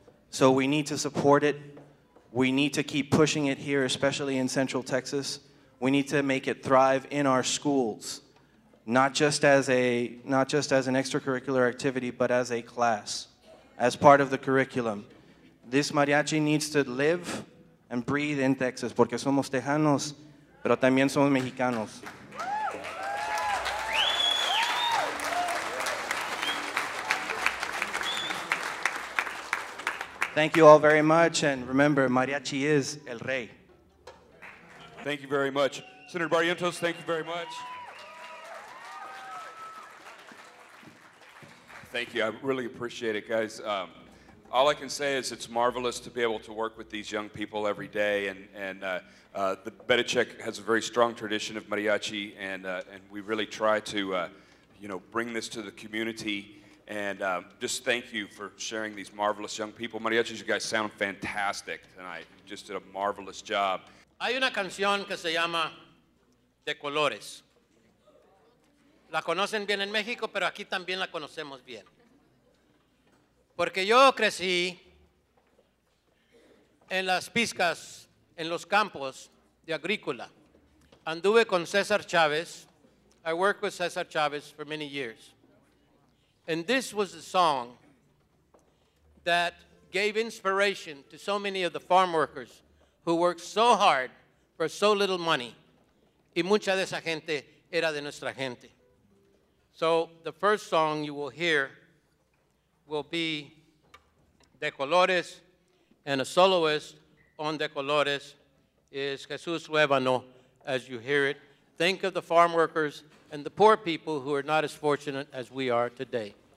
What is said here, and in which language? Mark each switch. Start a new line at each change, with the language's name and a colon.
English: So we need to support it. We need to keep pushing it here, especially in Central Texas. We need to make it thrive in our schools, not just as an extracurricular activity, but as a class, as part of the curriculum. This mariachi needs to live and breathe in Texas,
Spanish: porque somos tejanos, pero también somos mexicanos.
English: Thank you all very much, and remember, mariachi is
Spanish: el rey.
English: Thank you very much. Senator Barrientos, thank you very much. Thank you. I really appreciate it, guys. All I can say is it's marvelous to be able to work with these young people every day, and the Belichick has a very strong tradition of mariachi, and we really try to, bring this to the community. And just thank you for sharing these marvelous young people. Mariachis, you guys sound fantastic tonight. You just did a marvelous job.
Spanish: Hay una canción que se llama De Colores. La conocen bien en México, pero aquí también la conocemos bien. Porque yo crecí en las pizcas, en los campos de agrícola. Anduve con César Chávez.
English: I worked with César Chávez for many years. And this was the song that gave inspiration to so many of the farm workers who worked so hard for so little money.
Spanish: Y mucha de esa gente era de nuestra gente.
English: So the first song you will hear will be De Colores, and a soloist on De Colores is Jesús Luevano, as you hear it. Think of the farm workers and the poor people who are not as fortunate as we are today.